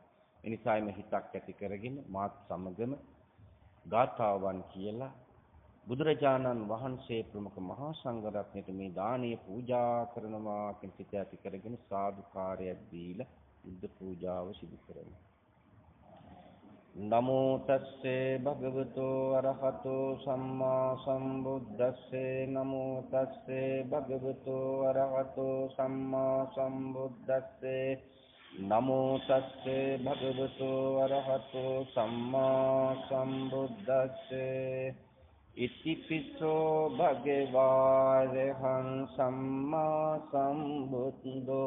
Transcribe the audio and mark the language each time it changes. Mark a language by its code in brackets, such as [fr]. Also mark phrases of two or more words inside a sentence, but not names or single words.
[si] එනිසාම හිතක් ඇති කරගෙන මාත් සමගම ගාථාවන් කියලා බුදුරජාණන් වහන්සේ ප්‍රමුඛ මහා සංඝ රත්නයට මේ දානීය පූජා කරනවා කියන සිත ඇති කරගෙන සාදුකාරයක් දීලා බුද්ධ පූජාව සිදු කරනවා. [pi] නමෝ තස්සේ භගවතෝ අරහතෝ සම්මා සම්බුද්දස්සේ නමෝ තස්සේ භගවතෝ අරහතෝ සම්මා සම්බුද්දස්සේ නමෝ තස්සේ භගවතෝ අරහතෝ සම්මා සම්බුද්දස්සේ ඉතිපිසෝ භගවාරහං සම්මා සම්බුද්ධෝ